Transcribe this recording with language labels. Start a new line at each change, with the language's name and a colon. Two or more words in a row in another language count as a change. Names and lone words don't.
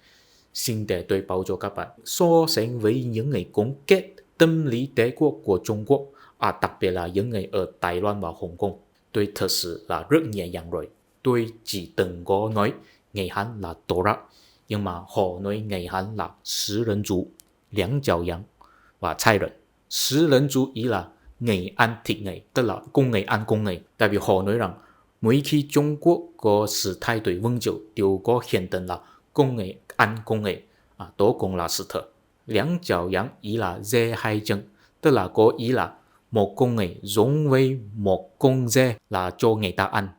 Vietnamese: Xin để tôi báo cho các bạn, so sánh với những người cống kết tâm lý đế quốc của Trung Quốc, đặc biệt là những người ở Đài Loan và Hồng Kông, tôi thật sự là rất nhẹ nhàng rồi. Tôi chỉ từng có nói người Hán là tổ rác, nhưng mà họ nói người Hán là
Chinese: 食人族, 两脚羊
Vietnamese: và cai rận. 食人族 ý là người ăn thịt người, tức là con người ăn con người. Tại vì họ nói rằng mỗi khi Trung Quốc có sự thay đổi vương triều đều có hiện tượng là con người ăn con người, đó cũng là sự thật. 两脚羊 ý là dê hai chân, tức là có ý là một con người giống với một con dê là cho người ta ăn.